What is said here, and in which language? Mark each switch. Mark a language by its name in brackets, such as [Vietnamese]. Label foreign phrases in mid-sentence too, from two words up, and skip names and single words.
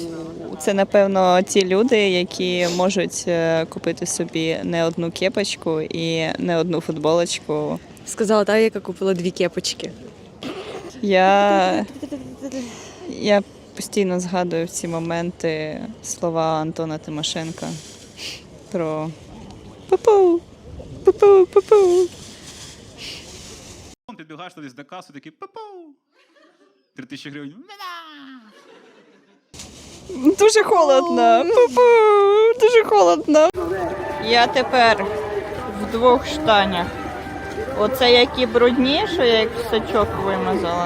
[Ukrainian] Це, напевно, ті люди, які можуть купити собі не одну кепочку і не одну футболочку. Сказала та, яка купила 2 кепочки. Я постійно згадую в ці моменти слова Антона Тимошенка про пу-пу, пу-пу, пу-пу. Підбігаєш туди до касу, такий пу-пу. 3000 гривень. Дуже холодно. Пу-пу, дуже холодно. Я тепер в 2 штанях. Оце які брудні, що я як сачок вимазала.